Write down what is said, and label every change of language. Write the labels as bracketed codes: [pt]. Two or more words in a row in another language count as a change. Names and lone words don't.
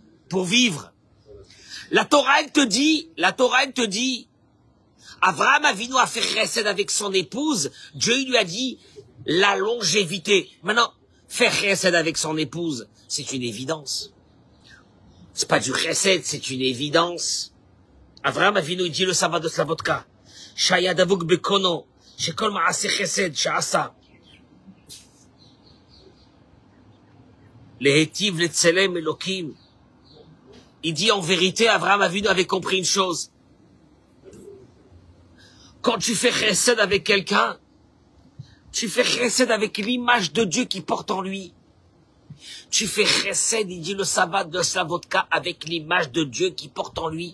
[fr] La Torah, elle te dit, Avraham Avinu a fait chesed avec son épouse. Dieu, il lui a dit, la longévité. Maintenant, faire chesed avec son épouse, c'est une évidence. C'est pas du chesed, c'est une évidence. Avraham Avinu, il dit le Savad de Slabotka. [he] שהיה דבוק בקונו, שכל מעשה חסד, שעשה. להטיב לצלם אלוקים. [fr] Il dit en vérité, Avraham Avinu avait compris une chose. Quand tu fais chesed avec quelqu'un, tu fais chesed avec l'image de Dieu qui porte en lui. Tu fais chesed, il dit le Savad de Slabotka, avec l'image de Dieu qui porte en lui.